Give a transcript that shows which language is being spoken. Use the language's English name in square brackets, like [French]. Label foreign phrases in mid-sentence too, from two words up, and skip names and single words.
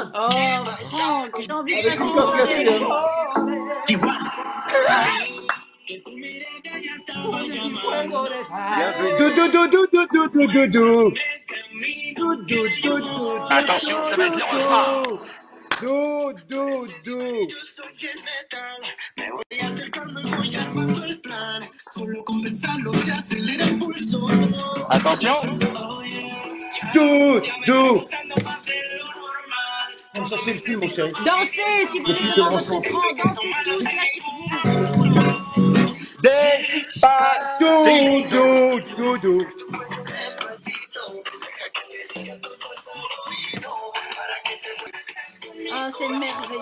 [French] Oh, Franck, j'ai envie de Avec passer une une corde soirée cassée, avec hein. toi. Do, do, do, do, do, do, do, do, do. Do, do, do, do. Attention, ça va être le refrain. Do, do, do. Attention. Do, do. On va chercher le film, mon chéri. Dansez, si vous êtes devant votre écran, dansez tous, lâchez-vous. Do, do, do, do. Ah, c'est merveilleux.